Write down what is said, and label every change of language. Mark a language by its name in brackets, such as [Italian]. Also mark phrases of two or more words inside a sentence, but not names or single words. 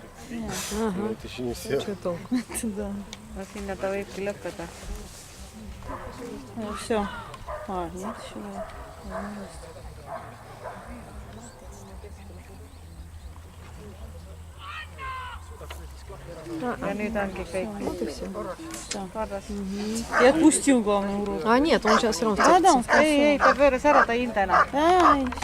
[Russian] Но это еще не все. Что толку? Да. [Estonian] No sinna ta võibki lõppeda. [Russian] Все. Нет, еще да. [Estonian] Ja nüüd ongi kõik. [Russian] Вот и все. [Estonian] Korras. [Russian] Я отпустил, главное, урод. А, нет, он сейчас все равно Да, да, он [Estonian] ei, ta pööras ära, ta ei hilda enam. [Russian] Ай,